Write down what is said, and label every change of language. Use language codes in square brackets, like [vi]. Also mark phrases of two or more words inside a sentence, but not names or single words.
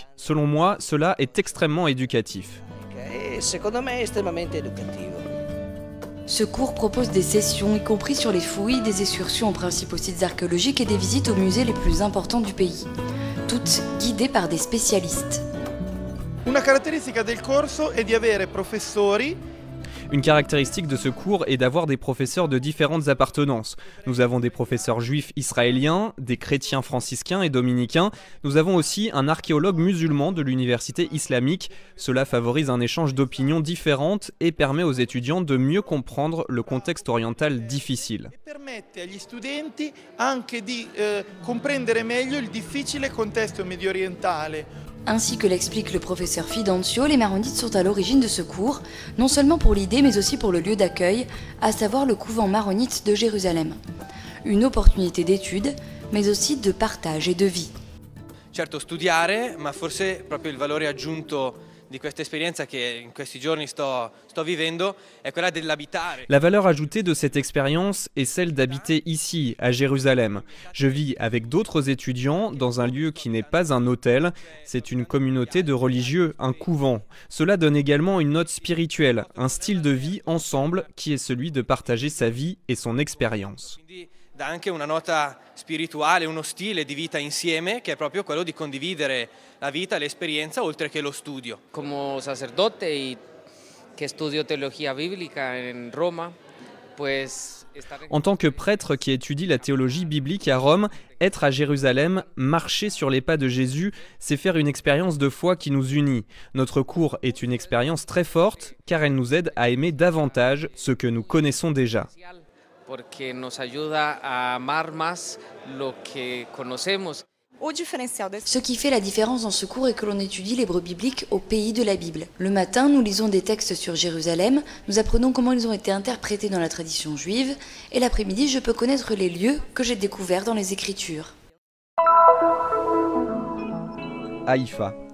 [fr] Selon moi, cela est extrêmement éducatif. Ce cours propose des sessions, y compris sur les fouilles, des excursions en principe aux sites archéologiques et des visites aux musées les plus importants du pays, toutes guidées par des spécialistes. [it] Una caratteristica del corso è di avere professori. [fr] Une caractéristique de ce cours est d'avoir des professeurs de différentes appartenances. Nous avons des professeurs juifs israéliens, des chrétiens franciscains et dominicains. Nous avons aussi un archéologue musulman de l'université islamique. Cela favorise un échange d'opinions différentes et permet aux étudiants de mieux comprendre le contexte oriental difficile. [it] Permette agli studenti anche di comprendere meglio il difficile contesto medio-orientale. [fr] Ainsi que l'explique le professeur Fidancio, les maronites sont à l'origine de ce cours, non seulement pour l'idée mais aussi pour le lieu d'accueil, à savoir le couvent maronite de Jérusalem. Une opportunité d'étude, mais aussi de partage et de vie. [it] Certo, studiare, ma forse proprio il valore aggiunto di questa esperienza che in questi giorni sto vivendo è quella dell'abitare. [fr] La valeur ajoutée de cette expérience est celle d'habiter ici, à Jérusalem. Je vis avec d'autres étudiants dans un lieu qui n'est pas un hôtel, c'est une communauté de religieux, un couvent. Cela donne également une note spirituelle, un style de vie ensemble qui est celui de partager sa vie et son expérience. [it] Dà anche una nota spirituale, uno stile di vita insieme che è proprio quello di condividere la vita, l'esperienza oltre che lo studio. [es] Como sacerdote y que estudio teología bíblica en Roma, pues [fr] en tant que prêtre qui étudie la théologie biblique à Rome, être à Jérusalem, marcher sur les pas de Jésus, c'est faire une expérience de foi qui nous unit. Notre cours est une expérience très forte car elle nous aide à aimer davantage ce que nous connaissons déjà. [es] Porque nos ayuda a amar más lo que conocemos. [fr] Ce qui fait la différence dans ce cours est que l'on étudie l'hébreu biblique au pays de la Bible. Le matin, nous lisons des textes sur Jérusalem, nous apprenons comment ils ont été interprétés dans la tradition juive, et l'après-midi, je peux connaître les lieux que j'ai découverts dans les Écritures. Haïfa.